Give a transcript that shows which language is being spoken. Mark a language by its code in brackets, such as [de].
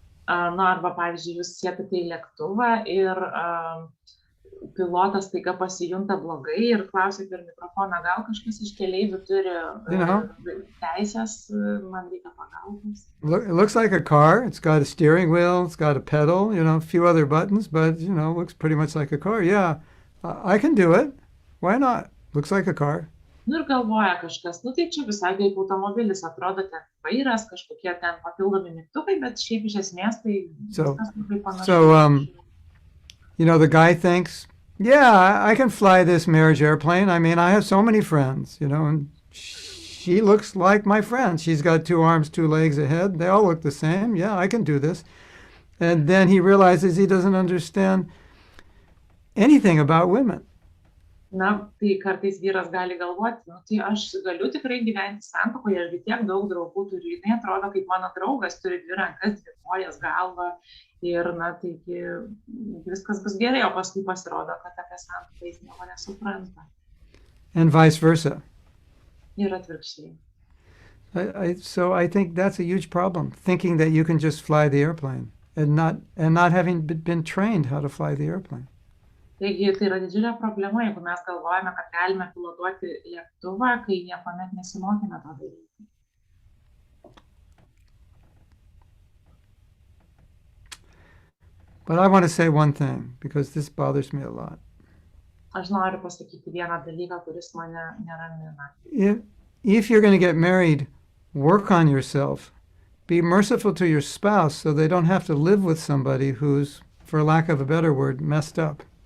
[lt] Arba, pavyzdžiui, jūs sėdate į lėktuvą ir pilotas taiga pasijunta blogai ir klausia per mikrofoną, gal kažkas iš keleivių turi teisės, man reikia pagalbos. [en] It looks like a car. It's got a steering wheel, it's got a pedal, a few other buttons, but, looks pretty much like a car. Yeah, I can do it. Why not? Looks like a car. [lt] Ir galvoja kažkas, tai čia visai kaip automobilis, atrodo ten vairas, kažkokie ten papildomi mygtukai, bet šiaip iš esmės tai viskas labai panašu. [en] So, the guy thinks, yeah, I can fly this marriage airplane. I mean, I have so many friends, and she looks like my friend. She's got 2 arms, 2 legs, a head. They all look the same. Yeah, I can do this. And then he realizes he doesn't understand anything about women. [lt] Na, tai kartais vyras gali galvoti, tai aš galiu tikrai gyventi santuokoje, aš tiek daug draugų turiu, jinai atrodo kaip mano draugas, turi 2 rankas, 2 kojas, galvą ir, taigi viskas bus gerai, o paskui pasirodo, kad apie santuoką jis nieko nesupranta. [en] And vice versa. [lt] Ir atvirkščiai. [en] So I think that's a huge problem, thinking that you can just fly the airplane and not having been trained how to fly the airplane. [lt] Taigi tai yra didžiulė problema, jeigu mes galvojame, kad galime pilotuoti lėktuvą, kai niekuomet nesimokėme to daryti. [en] But I want to say one thing, because this bothers me a lot. [lt] Aš noriu pasakyti vieną dalyką, kuris mane neramina. [en] If you're going to get married, work on yourself. Be merciful to your spouse so they don't have to live with somebody who's, for lack of a better word, messed up.